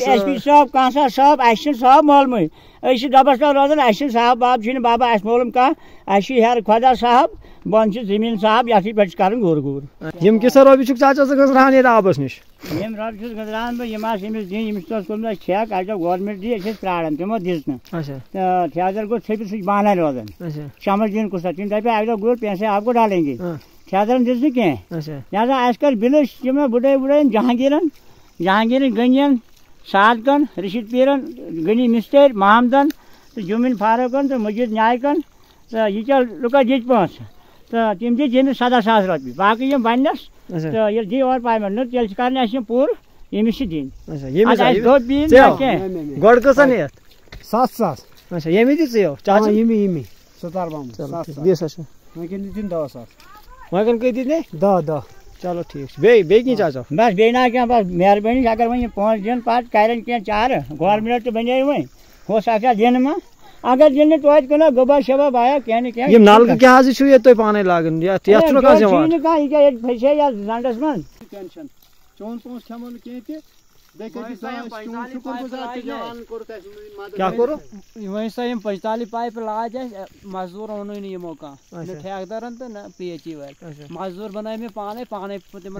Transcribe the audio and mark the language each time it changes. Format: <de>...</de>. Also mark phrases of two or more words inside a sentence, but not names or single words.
<ks>ایس پی صاحب کانسا صاحب اَسہِ چھُنہٕ صاحب معلومٕے أسۍ چھِ ڈبس تل روزان اَسہِ چھُنہٕ صاحب باب چھُنہٕ بابا اَسہِ معلوم کانٛہہ اَسہِ چھُ ہیٚرِ خۄدا صاحب بۄن چھُ زٔمیٖن صاحب یتھٕے پٮ۪ٹھ چھُ کران گوٚر گوٚر یِم کِژھ رۄپیہِ چھُکھ چاچا ژٕ گٔنٛزراوان ییٚتہِ آبس نِش یِم رۄپیہِ چھُس گٔنٛزراوان بہٕ یِم آسہٕ أمِس دِنۍ أمِس اوس کوٚرمُت اَسہِ ٹھیکہٕ اَسہِ دوٚپ گورمینٹ دی أسۍ ٲسۍ پرٛاران تِمو دِژ نہٕ تہٕ ٹھیکدر گوٚو ژھٔپِتھ سُہ چھُ بانٕے روزان شمس دیٖن کُس تٔمۍ دپے اَکہِ دۄہ گوٚو</ks> <ur>پیسے آپ کو ڈالیں گے</ur> <ks>ٹھیکدرن دِژ نہٕ کینٛہہ لہذا اَسہِ کٔر بِلہٕ یِمن بُڈٲے وُڈٲین جہانگیٖرن غنین صادقن رشید پیٖرن غنی مستٲرۍ محمدن تہٕ جُمِن فاروقن تہٕ مجیٖد نایکن تہٕ ییٖتیاہ لُکو دِتۍ پونٛسہٕ تہٕ تِم دِتۍ ییٚمِس 17,000 رۄپیہِ باقٕے یِم بننس تہٕ ییٚلہِ دی اورٕ پیمنٹ نہٕ تیٚلہِ چھِ کرنہِ اَسہِ یِم پوٗرٕ ییٚمِس چھِ دِنۍ اَسہِ دوٚپ بیٚیہِ کینٛہہ گۄڈٕ کۭژاہ نِیَتھ 7,000 اچھا ییٚمہِ دِژ ژےٚ چاچا ییٚمی ستار بام دِس اچھا وٕنکٮ۪ن دِتِن 10,000 وۄنۍ کٔہۍ دِتۍ مےٚ 10 چلو ٹھیٖک چھُ بیٚیہِ کینٛہہ چاچا بس بیٚیہِ نہ کینٛہہ بس مہربٲنی اگر وۄنۍ یِم پونٛسہٕ دِن پتہٕ کرن کینٛہہ چارٕ گورمینٹ تہِ بنے وۄنۍ</ks> <ur>ہو سکتا</ur> <ks>دِنہٕ ما اگر دِنہٕ نہٕ توتہِ کٕنو گۄبا شبا بایا کینٛہہ نہٕ کینٛہہ یِم نلکہٕ کیٛاہ حظ چھُو ییٚتہِ تُہۍ پانے لاگان یتھ چھُنہٕ کانٛہہ زیوان نہٕ کانٛہہ یہِ کیٛاہ ییٚتہِ پھسے یتھ زنٛڈس منٛز ٹینشن چون پونٛسہٕ کھٮ۪مو نہٕ کینٛہہ تہِ کیٛاہ کوٚرُو وۄنۍ سا یِم 45 پایپہٕ لاجہِ اَسہِ مزدوٗر اوٚنُے نہٕ یِمو کانٛہہ نہ ٹھیکدرن تہٕ نہ پی ایچ ای وٲلۍ مزدوٗر بنٲے مےٚ پانے تِمن</ks>